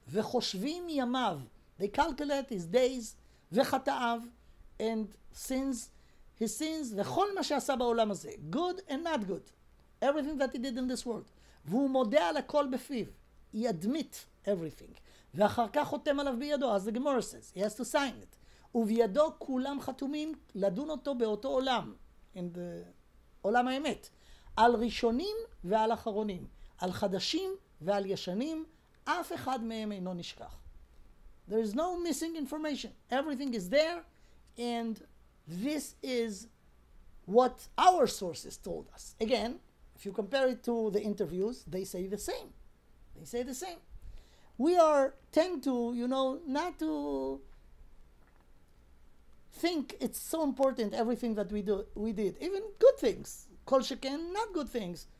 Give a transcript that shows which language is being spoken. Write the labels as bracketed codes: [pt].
[he] וחושבים ימיו, [en] they calculate his days, וחטאיו, and his sins, [he] וכל מה שעשה בעולם הזה, [en] good and not good, everything that he did in this world. [he] והוא מודה על הכל בפיו, [en] he admit everything. [he] ואחר כך חותם עליו בידו, [en] as the Gemara says, he has to sign it. [he] ובידו כולם חתומים לדון אותו באותו עולם, in the עולם האמת, על ראשונים ועל אחרונים, על חדשים ועל ישנים, אף אחד מהם אינו נשכח. [en] There is no missing information. Everything is there, and this is what our sources told us. Again, if you compare it to the interviews, they say the same. They say the same. We tend to, not to think it's so important, everything that we did, even good things, kol sheken, not good things.